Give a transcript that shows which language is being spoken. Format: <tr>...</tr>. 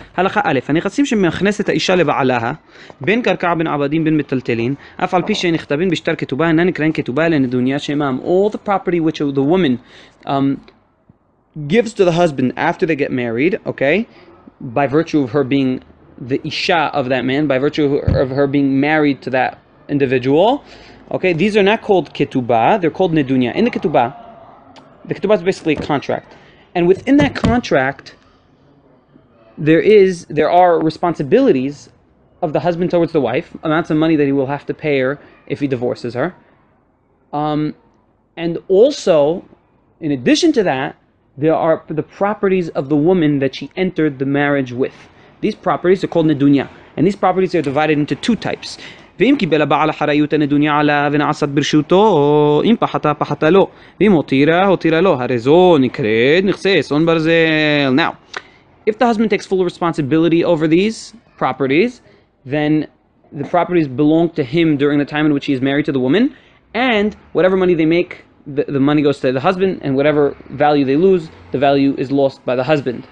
<he>הלכה א', הנכסים שמכנסת האישה לבעלها, בין קרקע בין עבדים בין מטלטלין, אף על פי שנכתבים בשטר כתובה, אינן נקראים כתובה אלא נדוניה שמם.</he> <en>All the property which the woman gives to the husband after they get married, okay, by virtue of her being the isha of that man, by virtue of her being married to that individual, okay, these are not called ketubah, they're called nedunya. In the ketubah is basically a contract. And within that contract, there are responsibilities of the husband towards the wife, amounts of money that he will have to pay her if he divorces her. And also, in addition to that, there are the properties of the woman that she entered the marriage with. These properties are called nedunya, and these properties are divided into two types.</en> <he>ואם קיבל הבעל אחריות הנדוניה עליו ונעשת ברשותו, אם פחתה פחתה לו, ואם הותירה לו, הרי זו נקראת נכסי אסון ברזל.</he> <en>Now, if the husband takes full responsibility over these properties, then the properties belong to him during the time in which he is married to the woman, and whatever money they make, the money goes to the husband, and whatever value they lose, the value is lost by the husband.</en>